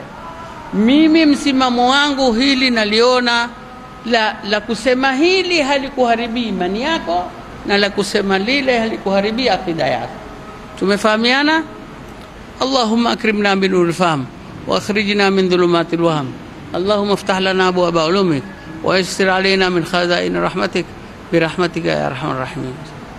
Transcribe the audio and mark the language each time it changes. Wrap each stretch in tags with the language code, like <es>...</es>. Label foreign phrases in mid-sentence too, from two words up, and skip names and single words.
<sw>Mimi msimamo wangu hili naliona la kusema hili halikuharibi imani yako, na la kusema lile halikuharibi akida yako. Tumefahamiana?</sw> <ar>اللهم أكرمنا بنور الفهم وأخرجنا من ظلمات الوهم. اللهم افتح لنا أبواب علومك ويسر علينا من خزائن رحمتك برحمتك يا أرحم الراحمين.</ar>